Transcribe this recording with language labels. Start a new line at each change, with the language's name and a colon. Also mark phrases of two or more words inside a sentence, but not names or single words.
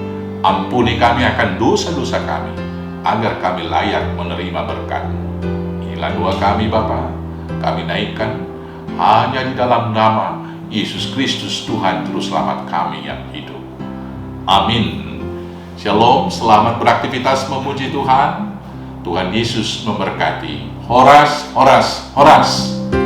Indonesian: Ampuni kami akan dosa-dosa kami, agar kami layak menerima berkat-Mu. Inilah doa kami Bapa, kami naikkan hanya di dalam nama Yesus Kristus Tuhan Juru Selamat kami yang hidup. Amin. Shalom, selamat beraktivitas memuji Tuhan. Tuhan Yesus memberkati. Horas, horas, horas.